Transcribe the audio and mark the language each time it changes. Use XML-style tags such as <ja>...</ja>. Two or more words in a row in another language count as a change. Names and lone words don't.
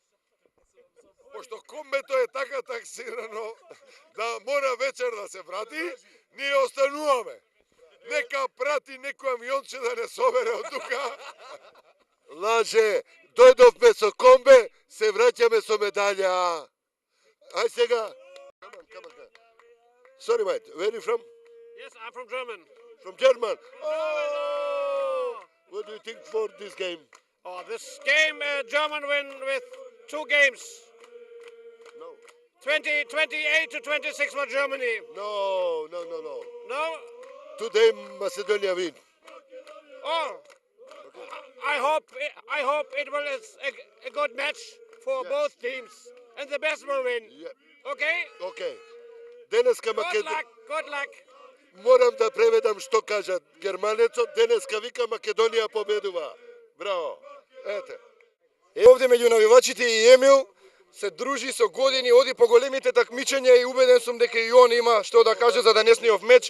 <mk>Пошто комбето е така таксирано да мора вечер да се врати, ние остануваме. Нека прати некој авионче да не собере од тука. Лаже, дојдовме со комбе, се враќаме со медаља. Ај сега.</mk> <en>Come on. Sorry, mate. Where are you from? Yes, I'm from German. From German. Oh! What do you think for this game? Oh, this game, German win with 2 games. No. 28 to 26 for Germany. No. No? Today Macedonia win. Oh, I hope it will is a good match for Yes. both teams, and the best will win. Yeah. Okay? Okay. Денеска Good</en> <mk>Македонија.</mk> <en>luck. Good luck.</en> <mk>Морам да преведам што кажа германецот. Денеска вика Македонија победува. Браво. Ете. Овде меѓу навивачите и Емил се дружи со години, оди по големите такмичења и убеден сум дека и он има што да каже за денешниот меч.</mk>